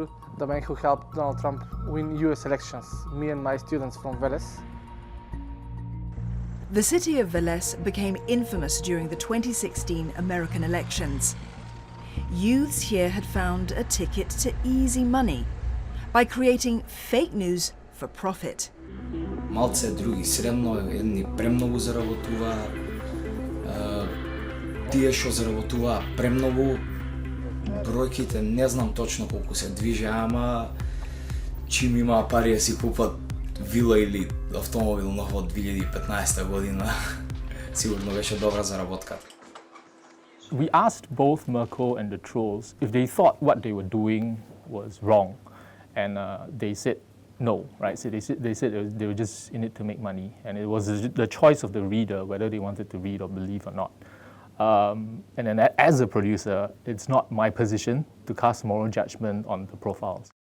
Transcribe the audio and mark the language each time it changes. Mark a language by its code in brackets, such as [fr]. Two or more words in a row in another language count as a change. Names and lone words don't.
[en] The man who helped Donald Trump win US elections, me and my students from Veles. The city of Veles became infamous during the 2016 American elections. Youths here had found a ticket to easy money by creating fake news for profit. [mk] Малце други, средно едни премногу заработува, тие што заработува премногу, бројките не знам точно колку се движи, ама чим има пари да си купат вила или автомобил нов од 2015 година, сигурно беше добра заработка. [en] We asked both Merkel and the trolls if they thought what they were doing was wrong, and they said no, right? So they said they were just in it to make money, and it was the choice of the reader whether they wanted to read or believe or not. And then as a producer, it's not my position to cast moral judgment on the profiles.